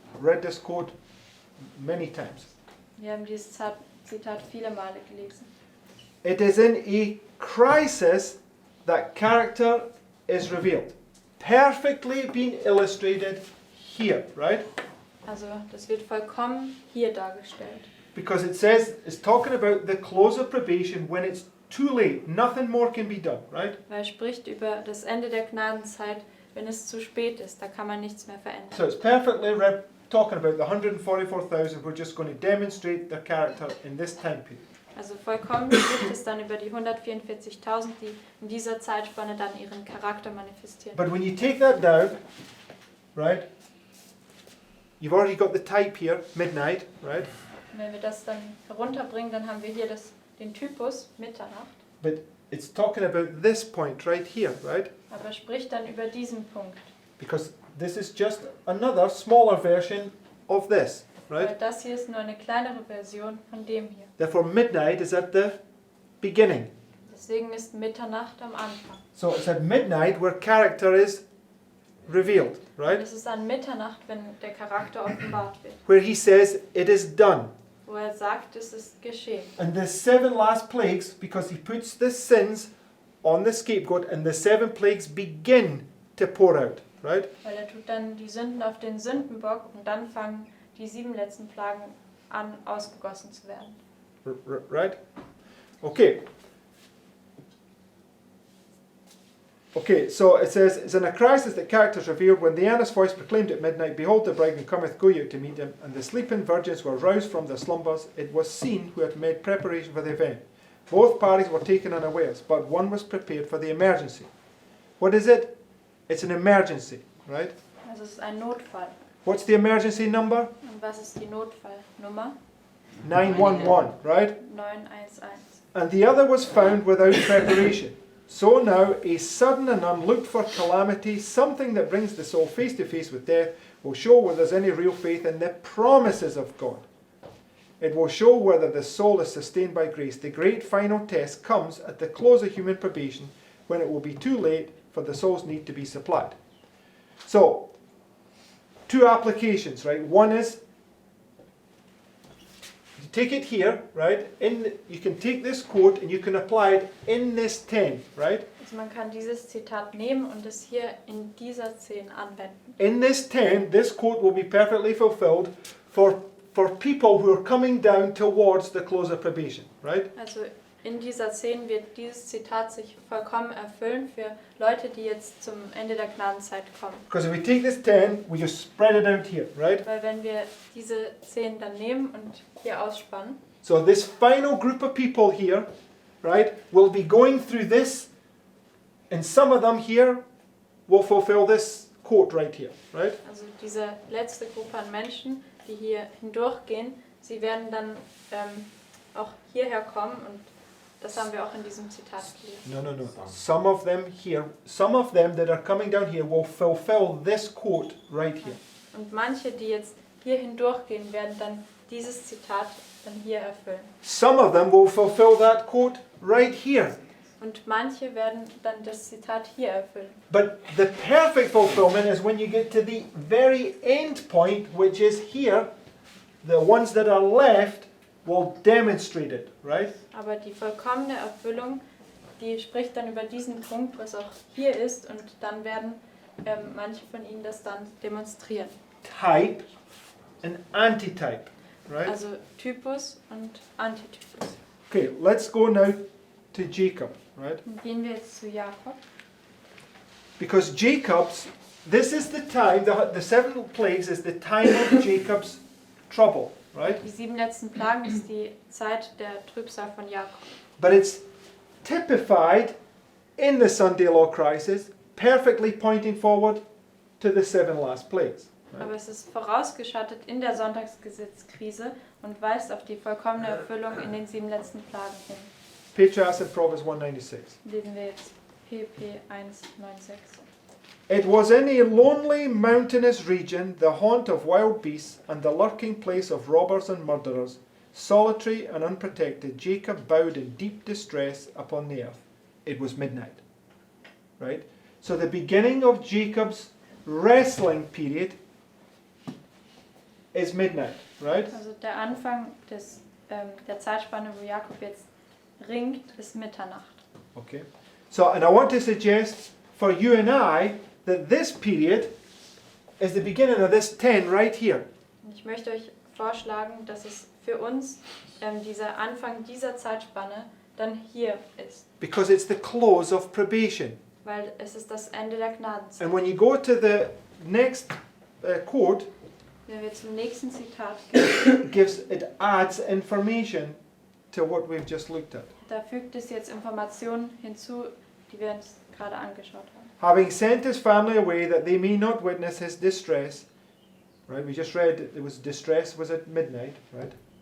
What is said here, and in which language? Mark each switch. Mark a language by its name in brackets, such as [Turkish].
[English] Read this quote many times. [German] Wir haben dieses Zitat viele Male gelesen. [English] It is in a crisis that character is revealed. Perfectly being illustrated here, right? [German] Also das wird vollkommen hier dargestellt. [English] Because it says, it's talking about the close of probation when it's too late. Nothing more can be done, right? [German] Weil er spricht über das Ende der Gnadenzeit, wenn es zu spät ist, da kann man nichts mehr verändern. [English] So it's perfectly talking about the 144,000 who are just going to demonstrate their character in this time period. [German] Also vollkommen spricht es dann über die 144.000, die in dieser Zeitspanne dann ihren Charakter manifestieren. [English] But when you take that down, right, you've already got the type here, midnight, right? [German] Und wenn wir das dann herunterbringen, dann haben wir hier den Typus Mitternacht. [English] But it's talking about this point right here, right? [German] Aber er spricht dann über diesen Punkt. [English] Because this is just another smaller version of this, [German] Weil [English] right? [German] das hier ist nur eine kleinere Version von dem hier. [English] Therefore, midnight is at the beginning. [German] Deswegen ist Mitternacht am Anfang. [English] So it's at midnight where character is revealed, [German] Und [English] right? [German] es ist an Mitternacht, wenn der Charakter offenbart wird. [English] Where he says, it is done. [German] Wo er sagt, es ist geschehen. [English] And the 7 last plagues, because he puts the sins on the scapegoat, and the 7 plagues begin to pour out, right? [German] Weil er tut dann die Sünden auf den Sündenbock und dann fangen die 7 letzten Plagen an, ausgegossen zu werden. [English] Right? Okay. Okay, so it says, it's in a crisis that characters revealed when the earnest voice proclaimed at midnight, behold the bridegroom cometh, go ye out to meet him, and the sleeping virgins were roused from their slumbers. It was seen who had made preparation for the event. Both parties were taken unawares, but one was prepared for the emergency. What is it? It's an emergency, right? [German] Also es ist ein Notfall. [English] What's the emergency number? [German] Und was ist die Notfallnummer? [English] 911, right? [German] 911. [English] And the other was found without preparation. So now, a sudden and unlooked for calamity, something that brings the soul face to face with death, will show whether there's any real faith in the promises of God. It will show whether the soul is sustained by grace. The great final test comes at the close of human probation, when it will be too late for the soul's need to be supplied. So, 2 applications, right? One is, you take it here, right? You can take this quote and you can apply it in this 10, right? [German] Also man kann dieses Zitat nehmen und es hier in dieser 10 anwenden. [English] In this 10, this quote will be perfectly fulfilled for people who are coming down towards the close of probation, right? [German] Also in dieser 10 wird dieses Zitat sich vollkommen erfüllen für Leute, die jetzt zum Ende der Gnadenzeit kommen. [English] Because if we take this 10, we just spread it out here, right? [German] Weil wenn wir diese 10 dann nehmen und hier ausspannen, [English] So this final group of people here, right, will be going through this, and some of them here will fulfill this quote right here, right? [German] also diese letzte Gruppe an Menschen, die hier hindurchgehen, sie werden dann auch hierher kommen und das haben wir auch in diesem Zitat gelesen. [English] No. Some of them here, some of them that are coming down here will fulfill this quote right here. [German] Und manche, die jetzt hier hindurchgehen, werden dann dieses Zitat dann hier erfüllen. [English] Some of them will fulfill that quote right here. [German] Und manche werden dann das Zitat hier erfüllen. [English] But the perfect fulfillment is when you get to the very end point, which is here. The ones that are left will demonstrate it, right? [German] Aber die vollkommene Erfüllung, die spricht dann über diesen Punkt, was auch hier ist, und dann werden manche von ihnen das dann demonstrieren. [English] Type and antitype, right? [German] Also Typus und Antitypus. [English] Okay, let's go now to Jacob, right? [German] Und gehen wir jetzt zu Jakob. [English] Because this is the time, the 7 plagues is the time of Jacob's trouble, right? [German] Die 7 letzten Plagen ist die Zeit der Trübsal von Jakob. [English] But it's typified in the Sunday law crisis, perfectly pointing forward to the 7 last plagues. [German] Aber es ist vorausgeschattet in der Sonntagsgesetzkrise und weist auf die vollkommene Erfüllung in den 7 letzten Plagen hin. [English] Patriarchs in Proverbs 196. [German] Lesen wir jetzt PP 1,96. [English] It was in a lonely mountainous region, the haunt of wild beasts and the lurking place of robbers and murderers, solitary and unprotected, Jacob bowed in deep distress upon the earth. It was midnight. Right? So the beginning of Jacob's wrestling period is midnight, right? [German] Also der Anfang der Zeitspanne, wo Jakob jetzt ringt, ist Mitternacht. [English] Okay. So, and I want to suggest for you and I that this period is the beginning of this 10 right here. [German] Und ich möchte euch vorschlagen, dass es für uns dieser Anfang dieser Zeitspanne dann hier ist. [English] Because it's the close of probation. [German] Weil es ist das Ende der Gnadenzeit. [English] And when you go to the next quote, [German] Wenn wir zum nächsten Zitat gehen, [English] it adds information to what we've just looked at. [German] da fügt es jetzt Informationen hinzu, die wir uns gerade angeschaut haben. [English] Having sent his family away that they may not witness his distress. Right? We just read it was distress was at midnight, right?